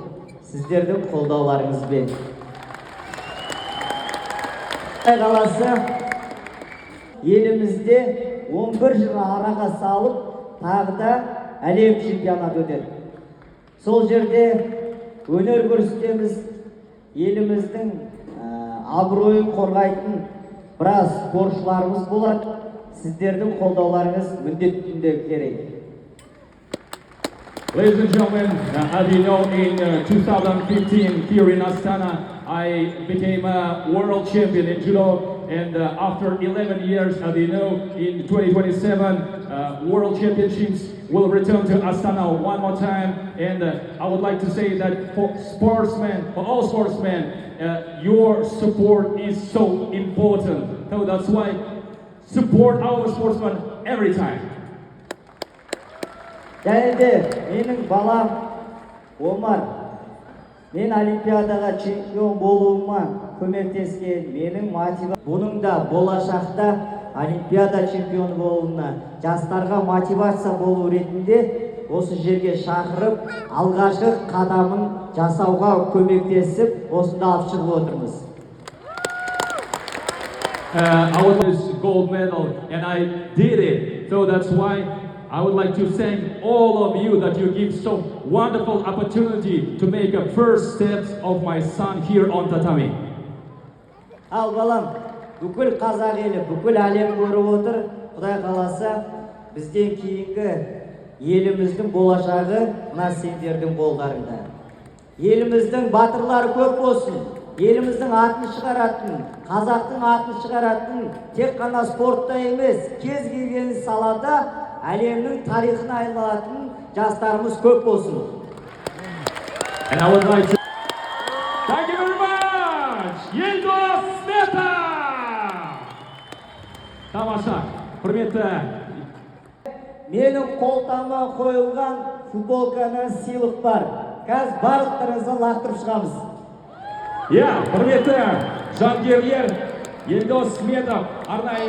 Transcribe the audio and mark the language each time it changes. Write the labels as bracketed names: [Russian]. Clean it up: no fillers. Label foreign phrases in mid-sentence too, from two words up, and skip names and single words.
[Kazakh] Сіздердің қолдауларыңызбен. Қаласы елімізде 11 жыл араға салып, тағы да әлем чемпионаты өтеді. Сол жерде өнер көрсетеміз, еліміздің абыройын қорғайтын біраз спортшыларымыз болады. Сіздердің қолдауларыңыз міндетті түрде керек. [English] Ladies and gentlemen, as you know, in 2015 here in Astana, I became a world champion in judo, and after 11 years, as you know, in 2027, World Championships will return to Astana one more time, and I would like to say that for sportsmen, for all sportsmen, your support is so important. So that's why support our sportsmen every time. [Kazakh] Және де менің балам Омар, мен олимпиадаға чемпион болуыма көмектескен менің мотивациям. Бұның да болашақта Олимпиада чемпионы болуына, жастарға мотивация болу ретінде осы жерге шақырып, алғашқы қадамын жасауға көмектесіп, осында алып шығып отырмыз. [English] I won this gold medal and I did it. So that's why I would like to thank all of you that you give so wonderful opportunity to make a first steps of my son here on tatami. [Kazakh] Ал балам, бүкіл қазақ елі, бүкіл әлем көріп отыр. Құдай қаласа, бізден кейінгі еліміздің болашағы мына сендердің қолдарыңда. Еліміздің батырлары көп болсын. Еліміздің атын шығаратын, қазақтың атын шығаратын, тек қана спортта емес, кез келген салада әлемнің тарихына айналатын жастарымыз көп болсын. [English] And I would like to thank you very much. Yeldos Smeta. [Kazakh] Тамаша, құрметті. Менің қолтама қойылған футболканы сыйлық бар. Қазір барлықтарыңызды лақтырып шығамыз. Құрметті жангерлер, Елдос Сметов арнайы